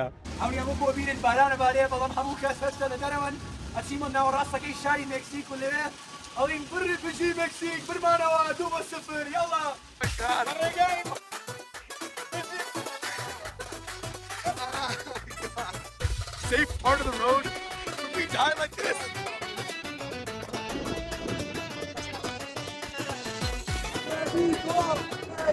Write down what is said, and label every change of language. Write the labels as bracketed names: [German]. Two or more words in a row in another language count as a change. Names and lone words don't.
[Central Kurdish] هاوریان بۆ ببینن بارانە بارەیە بەڵام هەموو کەس هەستە لە دەرەوەن ئەچیمە ناوەڕاستەکەی شاری مکسیک و لەوێ ئەڵین بڕی بژی مکسیک برمانەوە 2-0 یاڵا. [English] Safe part of the road? Would we die like this?